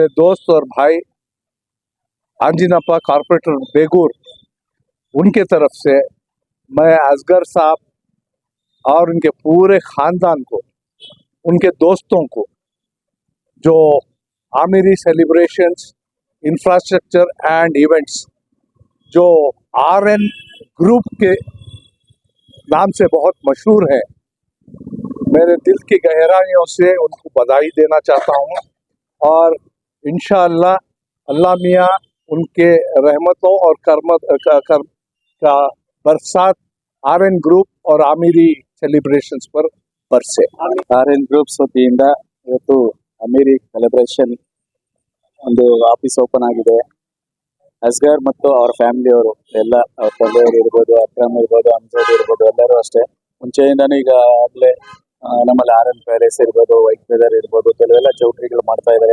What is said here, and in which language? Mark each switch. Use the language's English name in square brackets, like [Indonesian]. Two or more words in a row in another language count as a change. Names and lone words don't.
[Hindi] दोस्त और भाई आंजिनापा कॉर्पोरेटर बेगूर उनके तरफ से मैं असगर साहब और उनके पूरे ख़ानदान को, उनके दोस्तों को, जो आमिरी सेलिब्रेशंस इंफ्रास्ट्रक्चर एंड इवेंट्स जो आरएन ग्रुप के नाम से बहुत मशहूर है, मेरे दिल की गहराइयों से उनको बधाई देना चाहता हूँ। और इंशाअल्लाह अल्लाह मियाँ उनके रहमतों और कर्म का बरसात आरएन ग्रुप और आमिरी सेलिब्रेशंस पर बरसे। [Kannada] ಆರ್ಎನ್ ಗ್ರೂಪ್ಸ್ ವತಿಯಿಂದ ಇವತ್ತು ಅಮೀರಿ ಸೆಲೆಬ್ರೇಷನ್ ಒಂದು [English] office open [Kannada] ಆಗಿದೆ. ಅಸ್ಗರ್ ಮತ್ತು ಅವರ ಫ್ಯಾಮಿಲಿ ಅವರು ಎಲ್ಲ, ಅವ್ರ ತಂದೆಯವರು ಇರ್ಬೋದು, ಅಕ್ರಮ್ ಇರ್ಬೋದು, ಅಮ್ಜದ್ ಇರ್ಬೋದು, ಎಲ್ಲರೂ ಅಷ್ಟೇ ಮುಂಚೆಯಿಂದಾನು ಈಗಾಗಲೇ ನಮ್ಮಲ್ಲಿ ಆರ್ಎನ್ ಪ್ಯಾಲೇಸ್ ಇರ್ಬೋದು, ವೈಟ್ ಫೆದರ್ ಇರ್ಬೋದು, ಕೆಲವೆಲ್ಲ ಚೌಟ್ರಿಗಳು ಮಾಡ್ತಾ ಇದ್ದಾರೆ.